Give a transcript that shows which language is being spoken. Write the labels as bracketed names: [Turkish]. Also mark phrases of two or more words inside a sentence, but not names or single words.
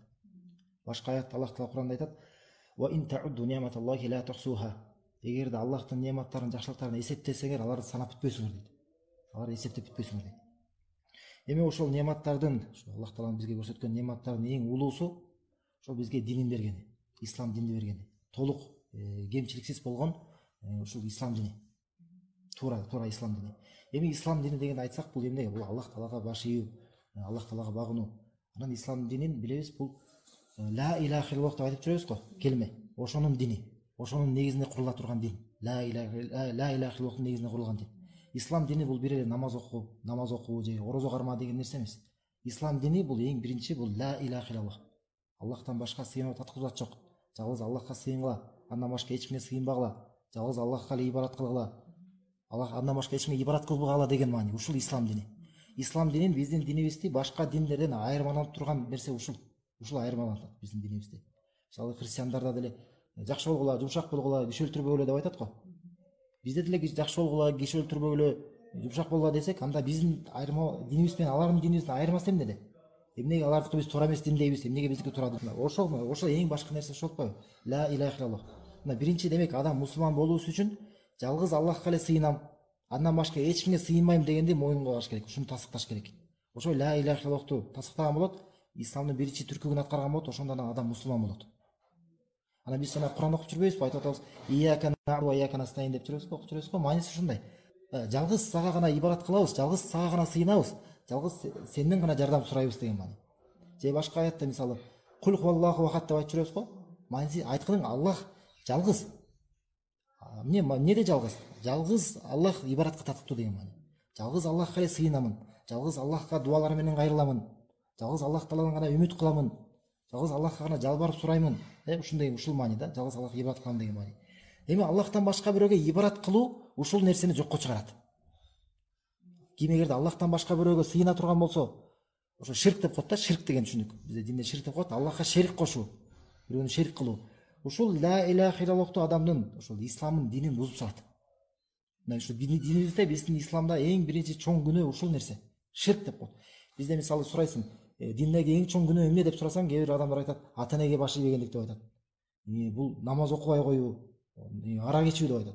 [Kyrgyz] Башка аятта Аллах Таала Кур'анда айтат: эгерде Аллахтын нематтарын, жакшылыктарын эсептесеңер, аларды санап бүтпөйсүңөр дейт. Аларды эсептеп бүтпөйсүңөр дейт. Эми ошол нематтардын, Аллах Тааланын бизге көрсөткөн нематтардын эң улуусу ошол бизге динин бергени, ислам динин бергени. Толук кемчиликсиз болгон ушул ислам дини. Тура ислам дини. Эми ислам дини деген айтсак, бул эмне? Бул Аллах Таалага баш ийүү, Аллах Таалага багынуу. Анан ислам динин билебиз, бул [Arabic] لا إله إلا الله [Kyrgyz] деп айтып жүрөбүз го, келме. Ошонун дини, ошонун негизинде курула турган дин. [Arabic] لا إله إلا الله [Kyrgyz] негизинде курулган дин. Ислам дини бул бир эле намаз окуу же орозо карма деген нерсе эмес. Ислам дини бул эң биринчи, бул [Arabic] لا إله إلا الله. [Kyrgyz] Аллахтан башка сыйынып таткызат жок. Жалгыз Аллахка сыйынгыла, андан башка эч кимге сыйынбагыла. Жалгыз Аллахка эле ибадат кылгыла. Аллах андан башка эч кимге ибадат кылбагыла деген маани. Ушул ислам дини. Ислам динин биздин динибизди башка диндерден айырмаланып турган нерсе ушул. Ушул айырмаланат биздин динибизди. Мисалы христиандарда деле жакшы болгула, жумшак болгула, киши өлтүрбөгүлө деп айтат го. Бизде деле жакшы болгула, киши өлтүрбөгүлө, жумшак болгула десек, анда биздин динибиз менен алардын динибиздин айырмасы эмнеде? Эмнеге алардыкы биз туура эмес дин дейбиз, эмнеге биздики туура? Ошол эң башкы нерсе ошол болбойбу? [Arabic] لا إله إلا الله. [Kyrgyz] Мына биринчи демек адам мусулман болуусу үчүн жалгыз Аллахка эле сыйынам, андан башка эч кимге сыйынбайм дегенди моюнга алыш керек, ушуну тасыкташ керек. Ошо [Arabic] لا إله إلا الله [Kyrgyz] тасыктаган болот, исламдын биринчи түркүгүн аткарган болот, ошондон адам мусулман болот. Анан биз жана Кур'ан окуп жүрбөйбүзбү? Айтып атабыз: [Arabic] إياك نعبد وإياك نستعين [Kyrgyz] деп жүрөбүз го, окуп жүрөбүз го. Мааниси ушундай. Жалгыз сага гана ибадат кылабыз, жалгыз сага гана сыйынабыз, жалгыз сенден гана жардам сурайбыз деген маани. Же башка аятта мисалы [Arabic] قل هو الله أحد [Kyrgyz] деп айтып жүрөбүз го. Мааниси айткының Аллах жалгыз. Эмнеде жалгыз? Жалгыз Аллах ибадатка татыктуу деген маани. Жалгыз Аллахка эле сыйынамын, жалгыз Аллахка дуалар менен кайрыламын, жалгыз Аллах Тааладан гана үмүт кыламын, жалгыз Аллахка гана жалбарып сураймын. Ушундай ушул маани да, жалгыз Аллахка ибадат кылам деген маани. Эми Аллахтан башка бирөөгө ибадат кылуу ушул нерсени жокко чыгарат. Ким эгерде Аллахтан башка бирөөгө сыйына турган болсо, ошо ширк деп коет да, ширк деген түшүнүк. Бизде динде ширк деп коет, Аллахка шерик кошуу, бирөөнү шерик кылуу. Ушул [Arabic] لا إله إلا الله [Kyrgyz] адамдын ошол исламын, динин бузуп салат. Мына ушу динибизде, биздин исламда эң биринчи чоң күнөө ушул нерсе, ширк деп коет. Бизде мисалы сурайсың, диндеги эң чоң күнөө эмне деп сурасаң, кээ бир адамдар айтат: ата энеге баш ийбегендик деп айтат. Бул намаз окубай коюу, арак ичүү деп айтат.